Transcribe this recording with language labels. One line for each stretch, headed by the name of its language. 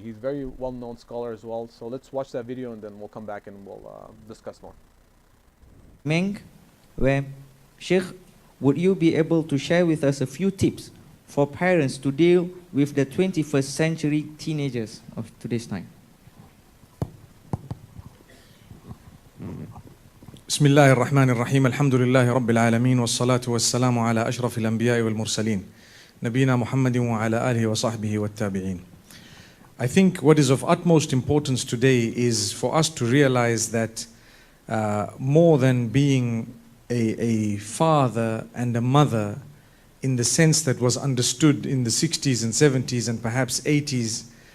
English: He's a very well-known scholar as well. So let's watch that video, and then we'll come back and we'll discuss more. Mink, Sheikh, would you be able to share with us a few tips for parents to deal with the 21st century teenagers of today's time?
Arabic: بسم الله الرحمن الرحيم الحمد لله رب العالمين والصلاة والسلام على أشرف الأنبياء والمرسلين نبينا محمد وعلى آله وصحبه والتابعين.
English: I think what is of utmost importance today is for us to realize that more than being a father and a mother in the sense that was understood in the 60s and 70s and perhaps 80s,